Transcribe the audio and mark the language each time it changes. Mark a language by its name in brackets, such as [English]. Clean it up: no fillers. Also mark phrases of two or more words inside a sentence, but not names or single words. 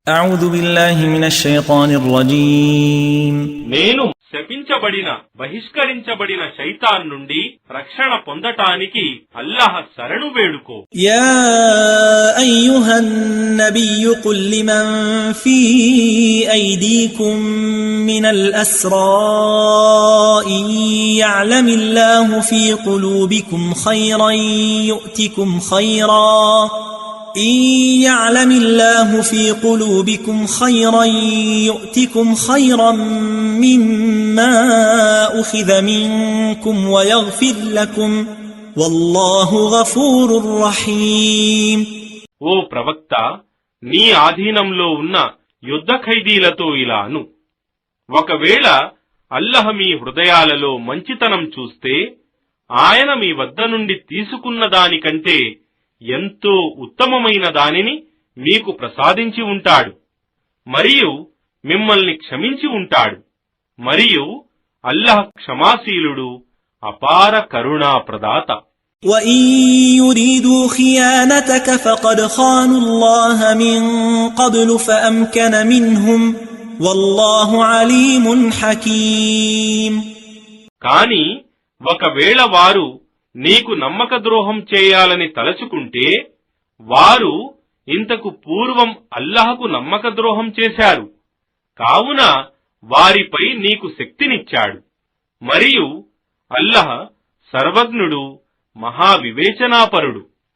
[Arabic] أعوذ بالله من الشيطان الرجيم [Telugu] నేను శపించబడిన బహిష్కరించబడిన శైతాన్ నుండి రక్షణ పొందటానికి అల్లాహ్ శరణు వేడుకో. [Arabic] يا أيها النبي قل لمن في أيديكم من الأسرى إن يعلم الله في قلوبكم خيرا يؤتكم خيرا إن يعلم الله في قلوبكم خيرا يؤتكم خيرا مما أخذ منكم ويغفر لكم والله غفور رحيم. [Telugu] ఓ ప్రవక్త, నీ ఆధీనంలో ఉన్న యుద్ధ ఖైదీలతో ఇలా అను, ఒకవేళ అల్లహ మీ హృదయాలలో మంచితనం చూస్తే ఆయన మీ వద్ద నుండి తీసుకున్న దానికంటే ఎంతో ఉత్తమమైన దానిని మీకు ప్రసాదించి ఉంటాడు, మరియు మిమ్మల్ని క్షమించి ఉంటాడు, మరియు అల్లాహ్ క్షమాశీలుడు, అపార కరుణా ప్రదాత. [Arabic] وَإِن يُرِيدُوا خِيَانَتَكَ فَقَدْ خَانُوا اللَّهَ مِن قَبْلُ فَأَمْكَنَ مِنْهُمْ وَاللَّهُ عَلِيمٌ حَكِيمٌ. [Telugu] కాని ఒకవేళ వారు నీకు నమ్మక ద్రోహం చేయాలని తలచుకుంటే వారు ఇంతకు పూర్వం అల్లాహకు నమ్మక ద్రోహం చేశారు, కావున వారిపై నీకు శక్తినిచ్చాడు, మరియు అల్లాహ్ సర్వజ్ఞుడు, మహావివేచనాపరుడు.